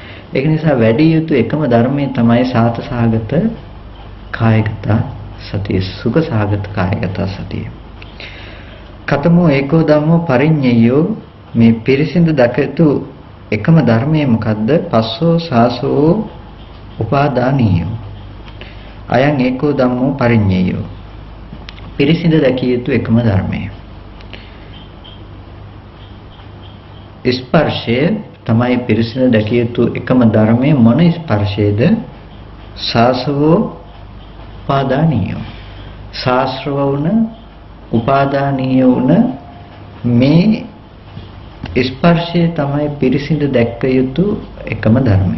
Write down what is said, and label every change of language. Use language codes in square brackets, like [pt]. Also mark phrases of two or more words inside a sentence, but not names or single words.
[si] ඒක නිසා වැඩි යුතු එකම ධර්මයේ තමයි සාත සහගත කායගත සතිය, සුඛ සහගත කායගත සතිය. [pi] කතමෝ ඒකෝ ධම්මෝ පරිඤ්ඤයෝ, [si] මේ පිරිසිදු දකතු එකම ධර්මයේ මොකද්ද? [pi] පස්සෝ සාසෝ උපාදානීයෝ. අයං ඒකෝ ධම්මෝ පරිඤ්ඤයෝ, [si] පිරිසිදු දැකිය යුතු එකම ධර්මය. ස්පර්ශය තමයි පිරිසිදු දැකිය යුතු එකම ධර්මය. මොන ස්පර්ශයේද? [pi] සාසවෝ උපාදානීයෝ, [si] සාස්ත්‍රව වුණ උපාදානීය වුණ මේ ස්පර්ශය තමයි පිරිසිදු දැක්ක යුතු එකම ධර්මය.